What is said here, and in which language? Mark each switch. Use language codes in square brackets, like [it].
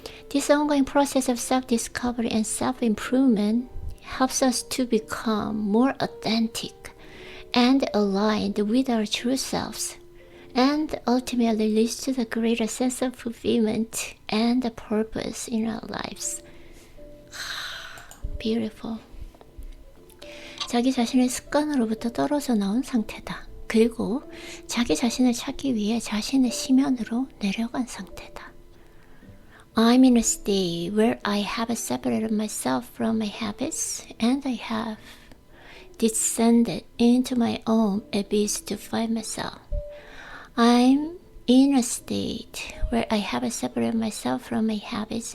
[en] This ongoing process of self-discovery and self-improvement helps us to become more authentic and aligned with our true selves, and ultimately leads to the greater sense of fulfillment and purpose in our lives. Beautiful. [ko] 자기 자신의 습관으로부터 떨어져 나온 상태다. 그리고 자기 자신을 찾기 위해 자신의 심연으로 내려간 상태다. [en] I'm in a state where I have separated myself from my habits and I have descended into my own abyss to find myself. I'm in a state where I have separated myself from my habits.